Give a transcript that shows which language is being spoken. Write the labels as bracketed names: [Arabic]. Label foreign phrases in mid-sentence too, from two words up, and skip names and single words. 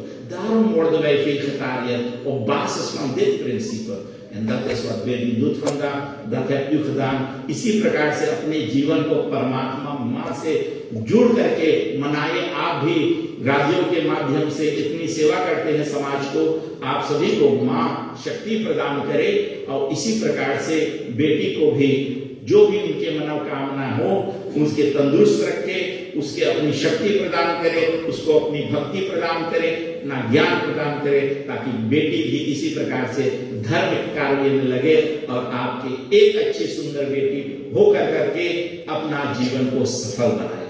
[Dutch] Daarom worden wij vegetariër op basis van dit principe. En dat is wat Bernie doet vandaag, dat hebt u gedaan। [Hindi] इसी प्रकार से अपने जीवन को परमात्मा माँ से जुड़ करके मनाए। आप भी राज्यों के माध्यम से इतनी सेवा करते हैं समाज को, आप सभी को माँ शक्ति प्रदान करे और इसी प्रकार से बेटी को भी जो भी उनके मनोकामना हो उसके तंदुरुस्त रखे, उसके अपनी शक्ति प्रदान करे, उसको अपनी भक्ति प्रदान करे, अपना ज्ञान प्रदान करे, ताकि बेटी भी इसी प्रकार से धर्म कार्य में लगे और आपकी एक अच्छी सुंदर बेटी होकर करके अपना जीवन को सफल बनाए।